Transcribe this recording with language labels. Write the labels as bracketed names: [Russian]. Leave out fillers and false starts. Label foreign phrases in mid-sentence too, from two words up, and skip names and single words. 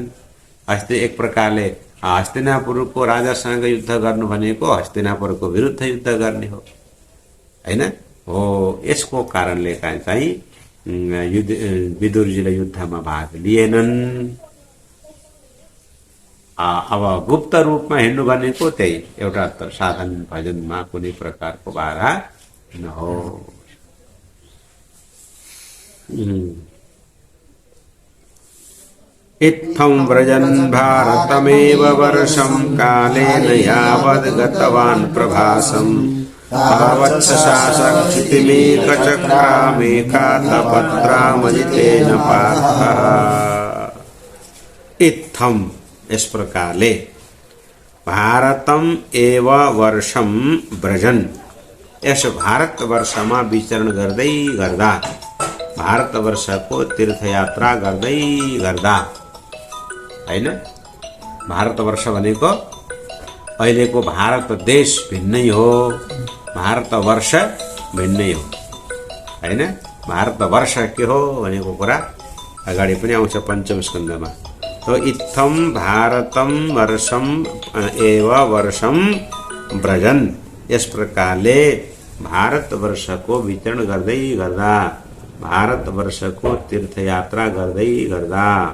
[Nepali] एक प्रकारले हस्तिनापुरको राजासँग युद्ध गर्नु भनेको हस्तिनापुरको विरुद्ध युद्ध गर्ने हो हैन हो। यसको कारणले चाहिँ विदुरजीले युद्धमा भाग लिएनन्। अब गुप्त रूपमा हिँड्नु भनेको त्यही एउटा साधन भजनमा कुनै प्रकारको बाधा नहो। [Sanskrit] इत्थं व्रजन् भारतमेव वर्षं कालेन यावद् गतवान् प्रभासम् तावत् शासकक्षितिमेकचक्रामेकातपत्रामजितेन पार्थः। [Nepali] इत्थं इस प्रकारले [Sanskrit] भारतम एव वर्षम व्रजन [Nepali] यस भारत वर्षमा विचरण गर्दै गर्दा, भारत वर्षको तीर्थयात्रा गर्दै गर्दा हैन। भारत वर्ष भनेको अहिलेको भारत देश भिन्नै हो, भारत वर्ष भिन्नै हो हैन। भारत वर्ष के हो भनेको कुरा अगाडि पनि आउँछ पञ्चम स्कन्धमा। तो [Sanskrit] इत्थम भारतम वर्षम एव वर्षम व्रजन [Nepali] यस प्रकारले भारत वर्षको विचरण गर्दै गर्दा, भारत वर्षको तीर्थयात्रा गर्दै गर्दा